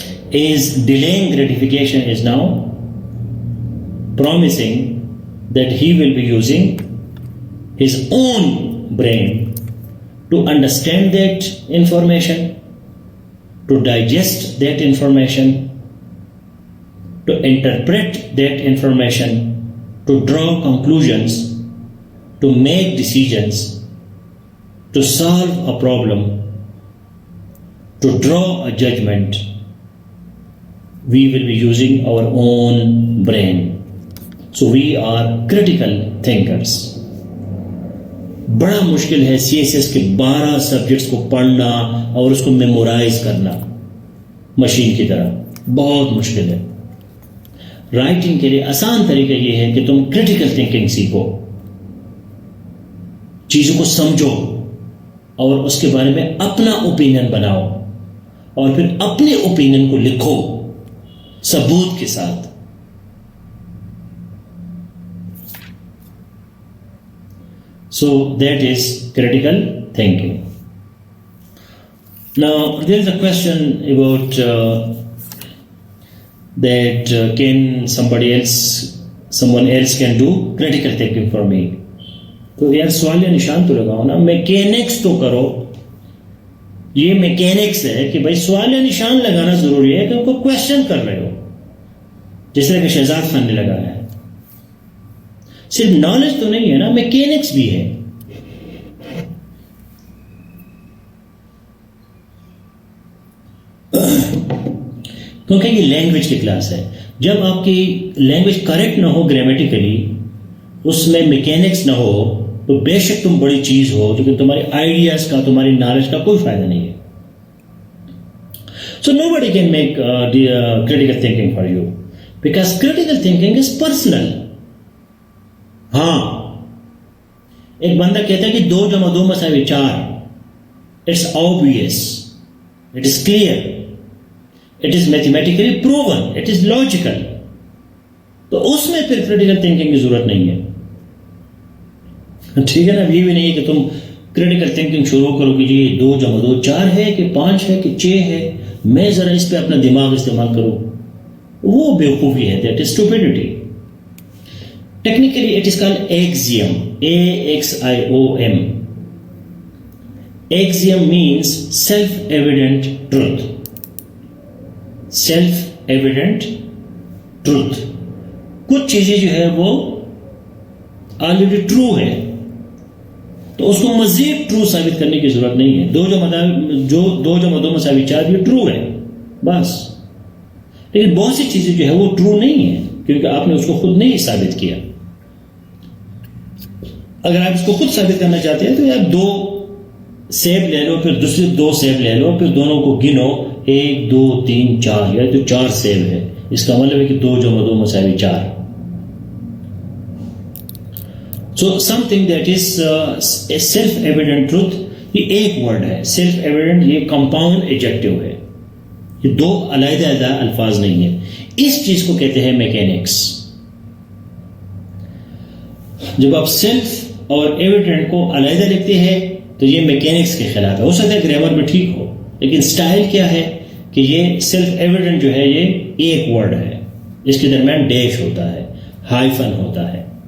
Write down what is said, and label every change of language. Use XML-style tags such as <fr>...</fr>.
<en>Is delaying gratification is now promising that he will be using his own brain to understand that information, to digest that information, to interpret that information, to draw conclusions, to make decisions, to solve a problem, to draw a judgment. We will be using our own brain. So we are critical thinkers.</en> <ur>بڑا مشکل ہے C S S کے 12 subjects کو پڑھنا اور اس کو memorise کرنا machine کی طرح, بہت مشکل ہے. رائٹنگ کے لیے آسان طریقہ یہ ہے کہ تم کریٹیکل تھنکنگ سیکھو, چیزوں کو سمجھو اور اس کے بارے میں اپنا اوپینین بناؤ, اور پھر اپنے اوپینین کو لکھو ثبوت کے ساتھ.</ur> <en>So that is critical thinking. Now there is a question about that can someone else can do critical thinking for me.</en> <ur>تو یار سوال یا نشان تو لگاؤ نا, میکینکس تو کرو. یہ میکینکس ہے کہ بھائی سوال یا نشان لگانا ضروری ہے کہ ان کو کوشچن کر رہے ہو, جس طرح کہ شہزاد خان نے لگایا ہے. صرف نالج تو نہیں ہے نا, میکینکس بھی ہے. کیونکہ یہ لینگویج کی کلاس ہے. جب آپ کی لینگویج کریکٹ نہ ہو گرامیٹیکلی، اس میں میکینکس نہ ہو، تو بے شک تم بڑی چیز ہو، لیکن تمہارے آئیڈیاز کا، تمہاری نالج کا کوئی فائدہ نہیں ہے.</ur> <en>So nobody can make critical thinking for you because critical thinking is personal.</en> <ur>ہاں، ایک بندہ کہتا ہے کہ 2 + 2 = 4.</ur> <en>It's obvious. It is clear. It is mathematically proven. It is logical.</en> <ur>تو اس میں پھر critical thinking کی ضرورت نہیں ہے. ٹھیک ہے نا. یہ بھی نہیں ہے کہ تم critical thinking شروع کرو کہ جی 2 + 2 4 ہے کہ 5 ہے کہ 6 ہے، میں ذرا اس پہ اپنا دماغ استعمال کروں. وہ بیوقوفی ہے.</ur> <en>That is stupidity. Technically it is called axiom. AXIOM. Axiom means self-evident truth. Self-evident truth.</en> <ur>کچھ چیزیں جو ہے وہ آلریڈی ٹرو ہے، تو اس کو مزید ٹرو ثابت کرنے کی ضرورت نہیں ہے. 2 + 2 = 4 یہ ٹرو ہے بس. لیکن بہت سی چیزیں جو ہے وہ ٹرو نہیں ہے، کیونکہ آپ نے اس کو خود نہیں ثابت کیا. اگر آپ اس کو خود ثابت کرنا چاہتے ہیں تو آپ 2 سیب لے لو، پھر دوسرے 2 سیب لے لو، پھر دونوں کو گنو، 1 2 3 4، یا تو 4 سیب ہے. اس کا مطلب ہے کہ 2 + 2 = 4.</ur> <en>So something that is a self-evident truth،</en> <ur>یہ ایک ورڈ ہے. self-evident یہ compound adjective ہے، یہ 2 علیحدہ الفاظ نہیں ہیں. اس چیز کو کہتے ہیں میکینکس. جب آپ سیلف اور ایویڈنٹ کو علیحدہ لکھتے ہیں تو یہ میکینکس کے خلاف ہے. ہو سکتا ہے گرامر میں ٹھیک ہو، لیکن سٹائل کیا ہے کہ یہ سیلف ایویڈنٹ جو ہے یہ ایک ورڈ ہے، اس کے درمیان ڈیش ہوتا ہے، ہائفن ہوتا ہے.</ur>